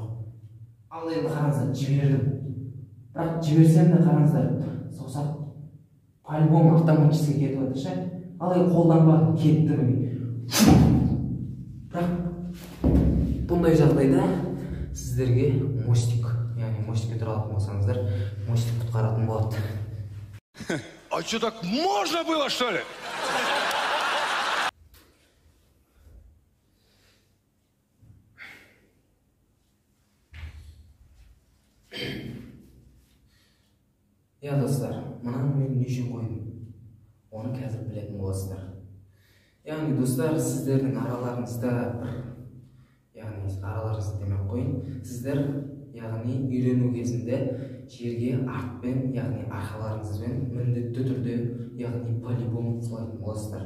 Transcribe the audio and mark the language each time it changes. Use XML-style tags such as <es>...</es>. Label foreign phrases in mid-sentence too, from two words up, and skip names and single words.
<kk>Ал енді қараңыздар, жібердім. Бірақ жіберсем де қараңыздар, саусақ</kk> <ru>по-любому автоматически</ru> <kk>кетіп жатыр ше. Ал енді қолданбадым, кетті міне. Бірақ бұндай жағдайда сіздерге мостик, яғни мостикке тұратын болсаңыздар, мостик құтқаратын болады.</kk> <ru>А что, так можно было, что ли?</ru> <kk>Я достар, мынаны мен не үшін қойдым? Оны қазір білетін боласыздар. Яғни достар, сіздердің араларыңызда демек қойын, сіздер яғни үйрену кезінде жерге артпен, яғни арқаларыңызбен міндетті түрде, яғни полигон құлайтын боласыздар.</kk>